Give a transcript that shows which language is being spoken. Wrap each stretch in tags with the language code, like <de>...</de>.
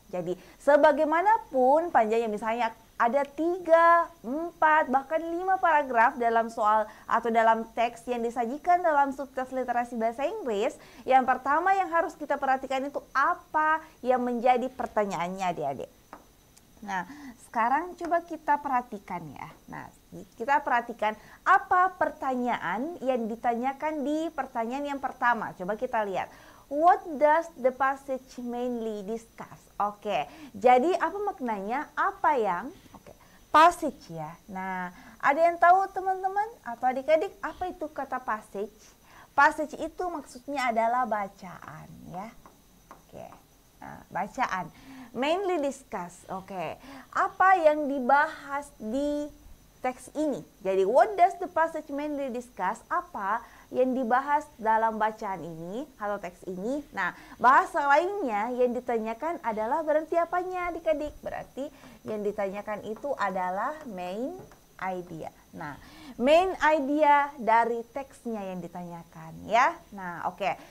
<id>Jadi sebagaimanapun panjangnya, misalnya ada 3, 4, bahkan 5 paragraf dalam soal atau dalam teks yang disajikan dalam subtes literasi bahasa Inggris, yang pertama yang harus kita perhatikan itu apa yang menjadi pertanyaannya adik-adik. Nah, sekarang coba kita perhatikan ya. Nah, kita perhatikan apa pertanyaan yang ditanyakan di pertanyaan yang pertama. Coba kita lihat.</id> <en>What does the passage mainly discuss?</en> <id>Oke, jadi apa maknanya? Apa yang passage ya. Nah, ada yang tahu teman-teman atau adik-adik apa itu kata passage? Passage itu maksudnya adalah bacaan ya. Oke. Nah, bacaan.</id> <en>Mainly discuss.</en> <id>Oke. Apa yang dibahas di teks ini? Jadi</id> <en>what does the passage mainly discuss?</en> <id>Apa yang dibahas dalam bacaan ini atau teks ini? Nah, bahasa lainnya yang ditanyakan adalah berarti apanya adik-adik? Berarti yang ditanyakan itu adalah main idea. Nah, main idea dari teksnya yang ditanyakan ya. Nah, oke.</id>